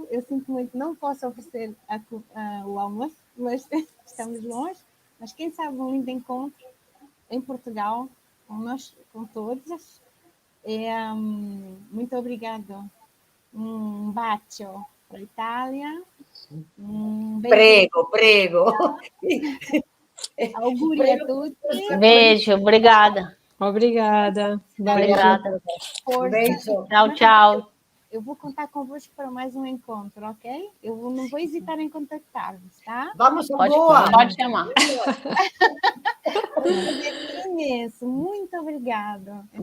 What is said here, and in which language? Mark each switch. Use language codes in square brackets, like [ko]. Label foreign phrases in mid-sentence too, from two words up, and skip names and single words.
[pt] Eu sinto muito, não posso oferecer o almoço, mas estamos longe. Mas quem sabe um lindo encontro em Portugal, com nós, com todos. Muito obrigado. Um bacio para a Itália. Beijo. [it] Prego. Auguri a tutti. [pt] Beijo, obrigada. Obrigada. Obrigada. Um beijo. Tchau, tchau. Eu vou contar convosco para mais um encontro, ok? Eu não vou hesitar em contactar-vos, tá? Vamos a Pode, Goa. pode chamar. Imenso. Muito obrigado. Então,